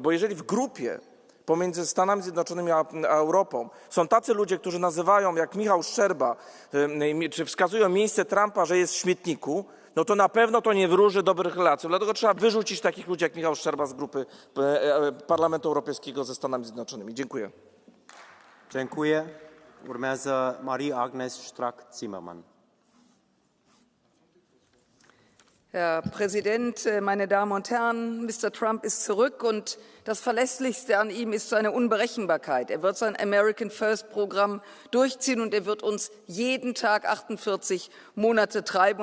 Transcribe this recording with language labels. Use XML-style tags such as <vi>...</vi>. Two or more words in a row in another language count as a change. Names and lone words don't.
<pl>Bo jeżeli w grupie pomiędzy Stanami Zjednoczonymi a Europą są tacy ludzie, którzy nazywają, jak Michał Szczerba, czy wskazują miejsce Trumpa, że jest w śmietniku, no to na pewno to nie wróży dobrych relacji. Dlatego trzeba wyrzucić takich ludzi jak Michał Szczerba z grupy Parlamentu Europejskiego ze Stanami Zjednoczonymi. Dziękuję. Dziękuję.</pl> <ro>Urmează Marie-Agnes Strack-Zimmermann.</ro> <de>Herr Präsident, meine Damen und Herren! Mr. Trump ist zurück und das Verlässlichste an ihm ist seine Unberechenbarkeit. Er wird sein</de> <en>American First</en> <de>Programm durchziehen und er wird uns jeden Tag 48 Monate treiben.</de>